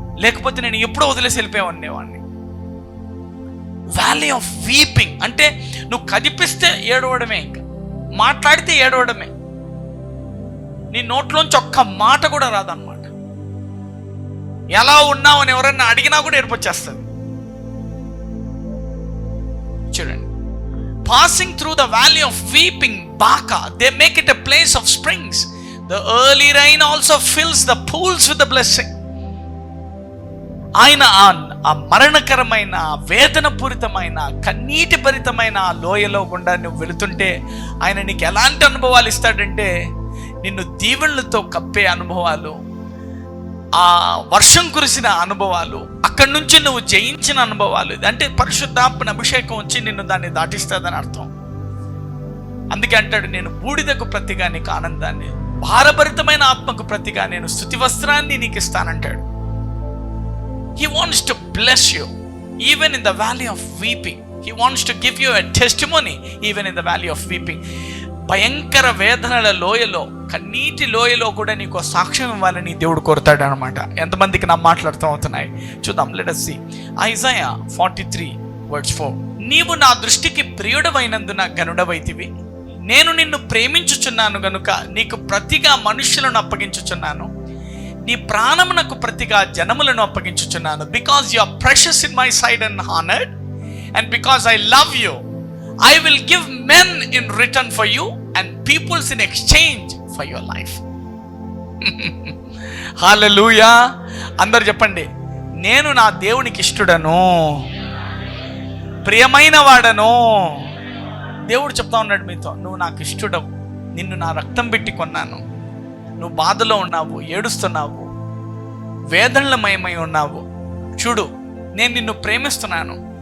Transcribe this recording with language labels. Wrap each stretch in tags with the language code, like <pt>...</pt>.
<te>లేకపోతే నేను ఎప్పుడో వదిలేసి వెళ్ళిపోయేవాడిని.</te> <en>valley of weeping</en> <te>అంటే నువ్వు కదిపిస్తే ఏడవడమే, ఇంకా మాట్లాడితే ఏడవడమే. నీ నోట్లోంచి ఒక్క మాట కూడా రాదన్నమాట. ఎలా ఉన్నావు అని ఎవరన్నా అడిగినా కూడా ఏర్పొచ్చేస్తుంది. చూడండి,</te> <en>passing through the valley of weeping, Baca, they make it a place of springs. The early rain also fills the pools with the blessing.</en> <te>ఆయన ఆ మరణకరమైన, వేదనపూరితమైన, కన్నీటి భరితమైన ఆ లోయలో గుండా నువ్వు వెళుతుంటే ఆయన నీకు ఎలాంటి అనుభవాలు ఇస్తాడంటే, నిన్ను దీవెనలతో కప్పే అనుభవాలు, ఆ వర్షం కురిసిన అనుభవాలు, అక్కడి నుంచి నువ్వు జయించిన అనుభవాలు. అంటే పరిశుద్ధాత్మ అభిషేకం వచ్చి నిన్ను దాన్ని దాటిస్తుందని అర్థం. అందుకే అంటాడు, నేను బూడిదకు ప్రతిగా నీకు ఆనందాన్ని, భారభరితమైన ఆత్మకు ప్రతిగా నేను స్తుతి వస్త్రాన్ని నీకు ఇస్తానంటాడు.</te> <en>He wants to bless you even in the valley of weeping. He wants to give you a testimony even in the valley of weeping.</en> <te>భయంకర వేదనల లోయలో, కన్నీటి లోయలో కూడా నీకు సాక్ష్యం ఇవ్వాలని దేవుడు కోరుతాడు అనమాట. ఎంతమందికి నా మాటలు అర్థం అవుతున్నాయి చూద్దాం.</te> <en>Let us see Isaiah 43:4.</en> <te>నీవు నా దృష్టికి ప్రియుడవైనందున గనుడవైతివి, నేను నిన్ను ప్రేమించుచున్నాను గనుక నీకు ప్రతిగా మనుష్యులను అప్పగించుచున్నాను, నీ ప్రాణమునకు ప్రతిగా జనములను అప్పగించుచున్నాను.</te> <en>Because you are precious in my sight and honoured, and because I love you, I will give men in return for you and peoples in exchange for your life.</en> <te>హల్లెలూయా. అందరు చెప్పండి, నేను నా దేవునికి ఇష్టడను, ప్రియమైన వాడను. దేవుడు చెప్తా ఉన్నాడు మీతో, నువ్వు నాకు ఇష్టడవు, నిన్ను నా రక్తం పెట్టి కొన్నాను, నువ్వు బాధలో ఉన్నావు, ఏడుస్తున్నావు, వేదనలమయమై ఉన్నావు, చూడు నేను నిన్ను ప్రేమిస్తున్నాను,</te>